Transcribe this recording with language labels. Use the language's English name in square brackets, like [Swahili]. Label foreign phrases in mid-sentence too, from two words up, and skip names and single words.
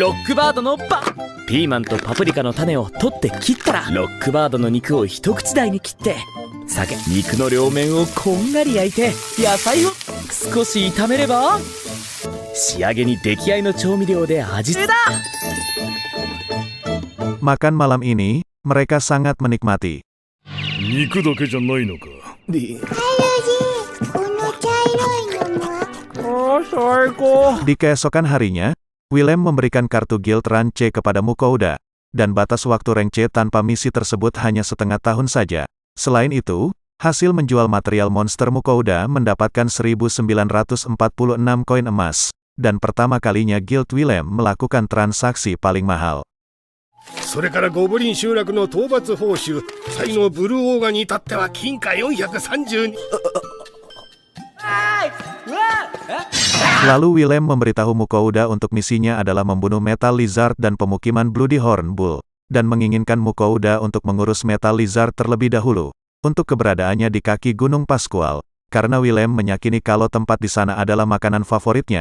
[Japanese] ロックバードのピーマンとパプリカの種を取って切ったら、ロックバードの肉を一口大に切って、肉の両面をこんがり焼いて、野菜を少し炒めれば、仕上げに出来合いの調味料で味付けだ。 [Indonesian] Makan malam ini, mereka sangat menikmati. [Japanese] 肉だけじゃないのか。 [Indonesian] Di keesokan harinya, Willem memberikan kartu Guild Rank C kepada Mukouda, dan batas waktu rank C tanpa misi tersebut hanya setengah tahun saja. Selain itu, hasil menjual material monster Mukouda mendapatkan 1946 koin emas, dan pertama kalinya Guild Willem melakukan transaksi paling mahal. [Japanese] それからゴブリン集落の討伐報酬、最後ブルーオーガに至っては金貨432。 [Indonesian] Lalu Willem memberitahu Mukouda untuk misinya adalah membunuh Metal Lizard dan pemukiman Bloody Horn Bull, dan menginginkan Mukouda untuk mengurus Metal Lizard terlebih dahulu, untuk keberadaannya di kaki Gunung Pascual, karena Willem meyakini kalau tempat di sana adalah makanan favoritnya.